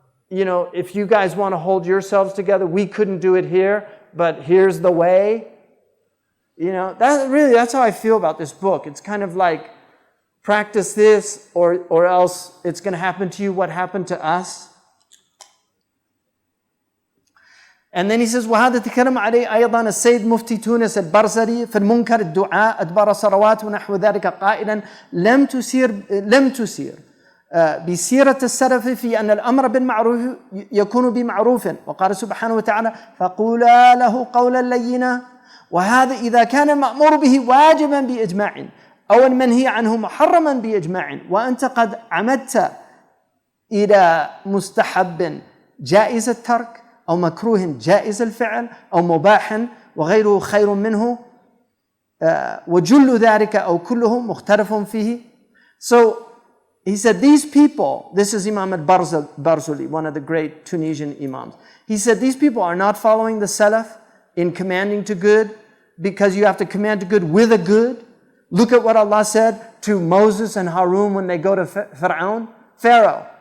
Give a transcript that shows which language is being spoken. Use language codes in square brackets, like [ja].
[en] You know, if you guys want to hold yourselves together, we couldn't do it here, but here's the way. You know, that's how I feel about this book. It's kind of like, practice this or else it's going to happen to you what happened to us. And then he says, [ar] وهذا تكلم عليه أيضا السيد مفتي تونس البرزري في المنكر الدعاء أدبار الثروات ونحو ذلك قائلا لم تسير بسيرة السلف في أن الأمر بالمعروف يكون بمعروف وقال سبحانه وتعالى فقولا له قولا لينا وهذا إذا كان المأمور به واجبا بإجماع أو المنهي عنه محرما بإجماع وأنت قد عمدت إلى مستحب جائز الترك أو مكروه جائز الفعل أو مباح وغيره خير منه وجل ذلك أو كله مختلف فيه. [en] So he said these people, this is Imam al-Barzuli, one of the great Tunisian imams. He said these people are not following the Salaf in commanding to good because you have to command to good with a good. Look at what Allah said to Moses and Harun when they go to Pharaoh.